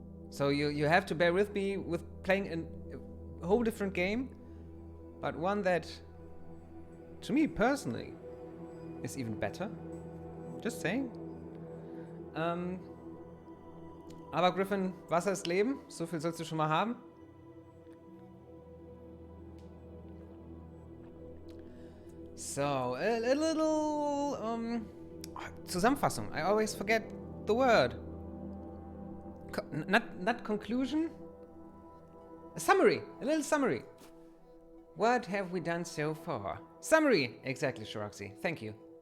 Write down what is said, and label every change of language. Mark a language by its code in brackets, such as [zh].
[en] So you have to bear with me with playing a whole different game, but one that, to me personally, is even better. Just saying. [de] Aber Griffin, Wasser ist Leben. So viel sollst du schon mal haben. [en] So, a little Zusammenfassung. I always forget the word. Not conclusion. A summary. A little summary. What have we done so far? Summary. Exactly, Shiroxy. Thank you.